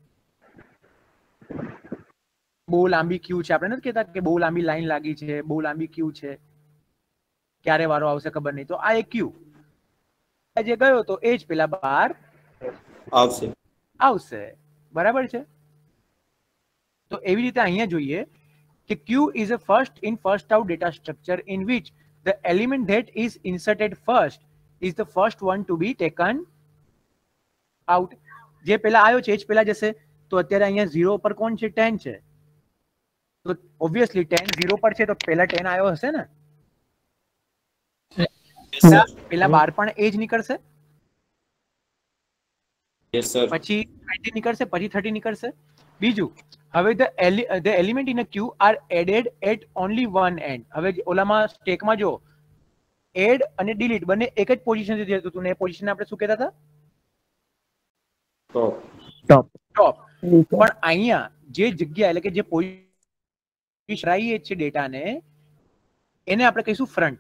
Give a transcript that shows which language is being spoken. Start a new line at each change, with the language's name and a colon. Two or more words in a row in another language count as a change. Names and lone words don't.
Gujarati: બહુ લાંબી ક્યુ છે, આપણે નથી કહેતા કે બહુ લાંબી લાઈન લાગી છે, બહુ લાંબી ક્યુ છે, ક્યારે વારો આવશે ખબર નહીં. તો આ એક ક્યુ જે ગયો તો એ જ પેલા બહાર આવશે. બરાબર છે. તો એવી રીતે અહીંયા જોઈએ કે
English: queue is a first in first out data structure in which the element that is inserted first is the first one to be taken out.
Gujarati: જે પેલા આવ્યો છે એ જ પેલા જશે. તો અત્યારે અહીંયા 0 પર કોણ છે? 10 છે. તો ઓબ્વિયસલી 10 0 પર છે તો પેલા 10 આવ્યો હશે ને. પેલા 12 પણ એ જ નીકળશે.
English: Yes, sir.
Gujarati: પછી 20 નીકળશે, પછી 30 નીકળશે.
English: બીજું,
Gujarati: હવે
English: the element in a queue are added at only one end.
Gujarati: હવે ઓલામાં સ્ટેકમાં જો એડ અને ડિલીટ બંને એક જ પોઝિશનથી જતું હતું ને એ પોઝિશન આપણે શું કહેતા હતા? ટોપ. પણ અહીંયા જે જગ્યા એટલે કે જે પોઝિશન રાઈએ છે ડેટાને એને આપણે કહીશું ફ્રન્ટ.